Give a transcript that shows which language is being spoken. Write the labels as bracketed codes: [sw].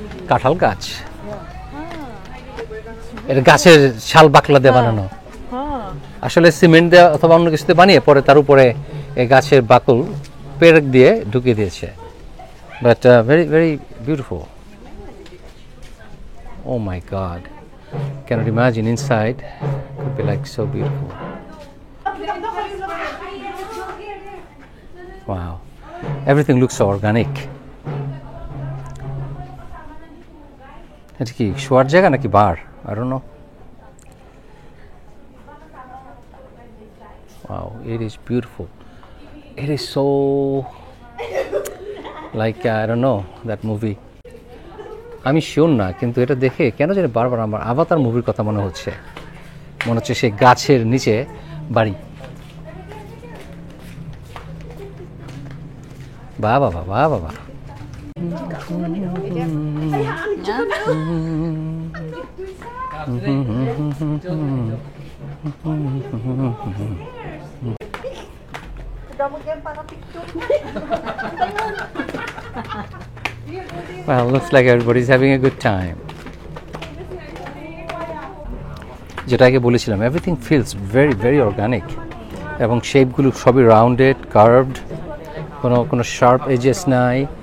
[bn] কাঁঠাল গাছ, এটা গাছের ছাল বাকলা দিয়ে বানানো, আসলে সিমেন্ট দিয়ে অথবা অন্য কিছুতে বানিয়ে পরে তার উপরে এই গাছের বাকল পেরেক দিয়ে ঢুকিয়ে দিয়েছে। [en] But very very beautiful. Oh my god, cannot imagine inside, could be like so beautiful. Wow, everything looks so organic. [bn] এটা কি শোয়ার জায়গা নাকি বার? [en] I don't know. Wow, it is beautiful. It is so like I don't know that movie. [bn] আমি sure না, কিন্তু এটা দেখে কেন জানি বারবার আমার আভাতার মুভির কথা মনে হচ্ছে সেই গাছের নিচে বাড়ি। বাহ বাবা, বাহ বাবা। [en] Well, looks like everybody's having a good time. [bn] যেটা আগে বলেছিলাম, [en] everything feels very very organic, [bn] এবং শেপগুলো সবই রাউন্ডেড, কার্ভড, কোনো শার্প এজেস নাই।